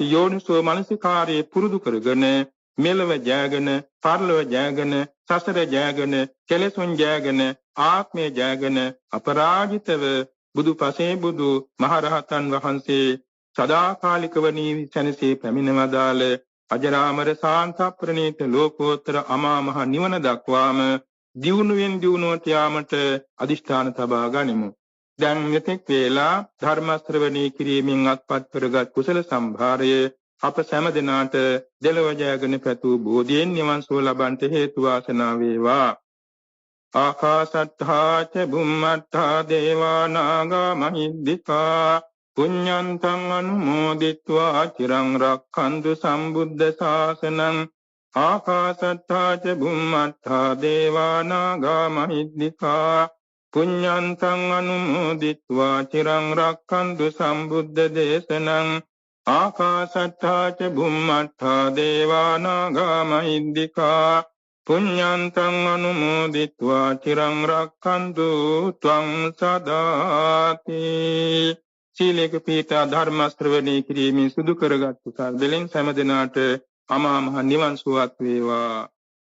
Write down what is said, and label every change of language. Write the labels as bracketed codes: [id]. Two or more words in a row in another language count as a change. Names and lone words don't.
[si] යෝනිසෝ මනසිකාරයේ පුරුදු කරගෙන මෙලව ජයගෙන, පරලොව ජයගෙන, සසර ජයගෙන, කෙලෙසුන් ජයගෙන, ආත්මය ජයගෙන අපරාජිතව බුදුපසේ බුදු මහරහතන් වහන්සේ සදාකාලිකව නිවිසනසේ පැමිණවදාළ අජරාමර සාන්ත ප්‍රණීත ලෝකෝත්තර අමා මහ නිවන දක්වාම දියුණුවෙන් දියුණුවට යාමට අදිෂ්ඨාන තබා ගනිමු. දැන් මෙතෙක් වේලා ධර්ම ශ්‍රවණී කිරීමෙන් අත්පත් කරගත් කුසල සම්භාරය අප සෑම දිනාට දෙලොව ජයගෙන පැතු බෝධියෙන් නිවන් සුව ලබන්ට හේතු වාසනා වේවා. [pi] ආකාශට්ඨා ච බුම්මට්ඨා දේවා නාග මහිද්దికා පුඤ්ඤන්තං අනුමෝදිත්වා චිරං රක්ඛන්තු සම්බුද්ධ ශාසනං. ආකාශට්ඨා ච බුම්මට්ඨා දේවා නාග මහිද්దికා පුඤ්ඤන්තං අනුමෝදිත්වා චිරං රක්ඛන්තු සම්බුද්ධ දේශනං. ආකාශට්ඨා ච බුම්මට්ඨා දේවා නාග මහිද්దికා පුඤ්ඤන්තං අනුමෝදිත්වා චිරං රක්ඛන්තු ත්වං සදාති. [si] සීලේක පීඨ ධර්ම ශ්‍රවණී කිරීමෙන් සුදු කරගත් කුසල් දෙලෙන් සෑම දිනාට අමා මහ නිවන් සුවත් වේවා.